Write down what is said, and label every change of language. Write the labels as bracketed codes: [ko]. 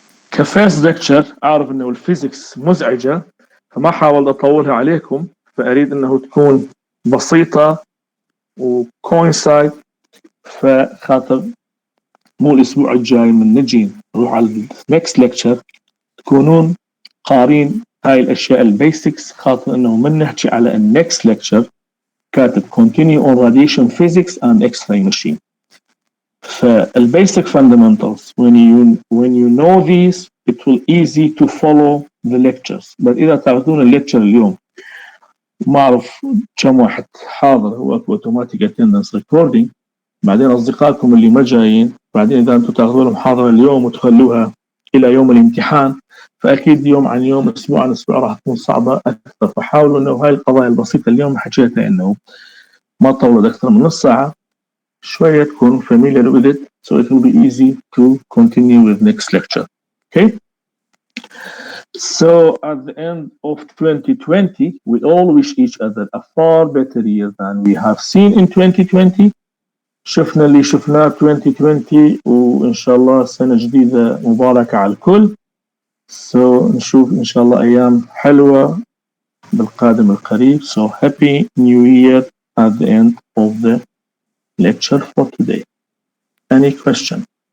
[ar] كفيرست ليكتشر اعرف انه الفيزيكس مزعجة فما حاولت اطولها عليكم، فاريد انه تكون بسيطة وكوينسايد، فخاطر مو الاسبوع الجاي من نجي نروح على النكست ليكتشر تكونون قارين هاي الاشياء البيسكس، خاطر انه من نحكي على النكست ليكتشر كاتب [en] continue on radiation physics and X-ray machine. فالبيسك fundamentals when you know these it will easy to follow the lectures. [ar] بس اذا تاخذون الليكتشر اليوم ما اعرف كم واحد حاضر هو اوتوماتيك اتندنس ريكوردينج، بعدين اصدقائكم اللي ما جايين بعدين اذا انتم تاخذون المحاضره اليوم وتخلوها الى يوم الامتحان فاكيد يوم عن يوم اسبوع عن اسبوع راح تكون صعبه اكثر. فحاولوا انه هاي القضايا البسيطه اليوم حكيتها انه ما طولت اكثر من نص ساعه، شويه تكونوا [en] familiar with it so it will be easy to continue with next lecture. Okay, so at the end of 2020 we all wish each other a far better year than we have seen in 2020. [ar] شفنا اللي شفناه 2020 وإن شاء الله سنة جديدة مباركة على الكل. So نشوف إن شاء الله أيام حلوة بالقادم القريب. [en] So happy new year at the end of the lecture for today. Any question?